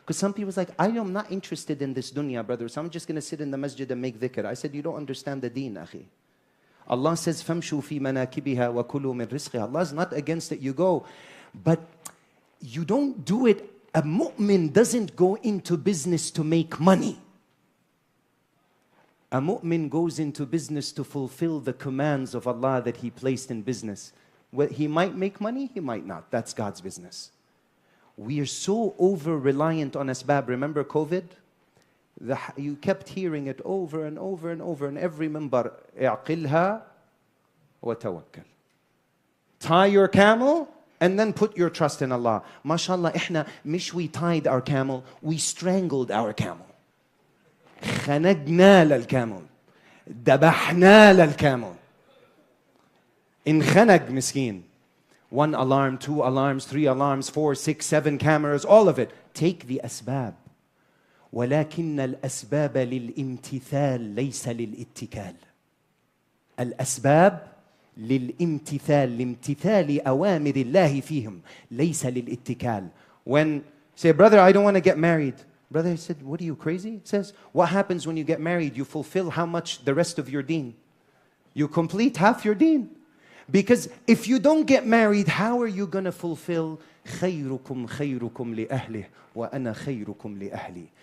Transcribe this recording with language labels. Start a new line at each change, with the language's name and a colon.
English: Because some people's like, I am not interested in this dunya, brother, so I'm just going to sit in the masjid and make dhikr. I said, you don't understand the deen, akhi.
Arabic: Allah says, فَامْشُوا فِي مَنَاكِبِهَا وَكُلُوا مِنْ رِزْقِهَا.
English: Allah is not against it, you go. But you don't do it. A mu'min doesn't go into business to make money. A mu'min goes into business to fulfill the commands of Allah that He placed in business. Well, he might make money, he might not. That's God's business. We are so over-reliant on asbab. Remember COVID? You kept hearing it over and over and over in every minbar.
Arabic: اعقلها وتوكل.
English: Tie your camel and then put your trust in Allah. MashaAllah,
Arabic: إحنا مش
English: we tied our camel, we strangled our camel.
Arabic: خنقنا للكامل. ذبحنا للكامل. انخنق مسكين.
English: 1 alarm, 2 alarms, 3 alarms, 4, 6, 7 cameras, all of it. Take the asbab.
Arabic: ولكن الأسباب للامتثال ليس للاتكال. الأسباب للامتثال لامتثال أوامر الله فيهم ليس للاتكال.
English: When say, brother, I don't want to get married. Brother said, what are you, crazy? It says, what happens when you get married? You fulfill how much? The rest of your deen. You complete half your deen. Because if you don't get married, how are you going to fulfill
Arabic: خيركم خيركم لأهله وأنا خيركم لأهلي?